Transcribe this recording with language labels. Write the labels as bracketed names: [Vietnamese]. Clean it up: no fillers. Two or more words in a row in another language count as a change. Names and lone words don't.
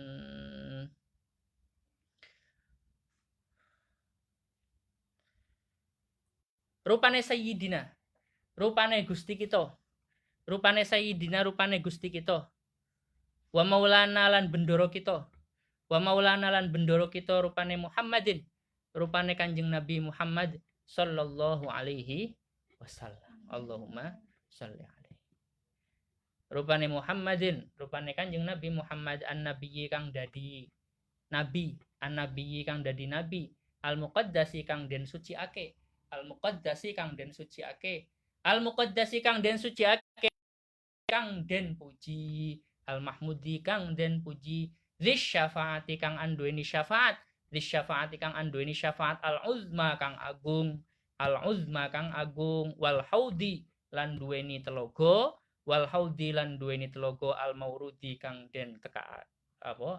[Javanese] Rupane sayyidina, rupane Gusti kita. Rupane sayyidina, rupane Gusti kita. [Arabic] ومولانا [Javanese] lan bendoro kita. [Arabic] ومولانا [Javanese] lan bendoro kita rupane Muhammadin, rupane Kanjeng Nabi Muhammad [Arabic] صلى الله عليه وسلم. اللهم صل عليه. [Javanese] Rupane Muhammadin, rupane Kanjeng Nabi Muhammad an-nabiyyi kang dadi nabi, an-nabiyyi kang dadi nabi, al-muqaddasi kang den suciake, al-muqaddasi kang den suciake, al-muqaddasi kang den suciake, kang den puji, al-mahmudi kang den puji, syafaati kang anduweni syafaat, syafaati kang anduweni syafaat, al-uzma kang agung, al-uzma kang agung, [Arabic] والحوض [Javanese] lan duweni telogo, [Arabic] والحوض [Javanese] lan duweni telogo, al-maurudi kang den teka apa?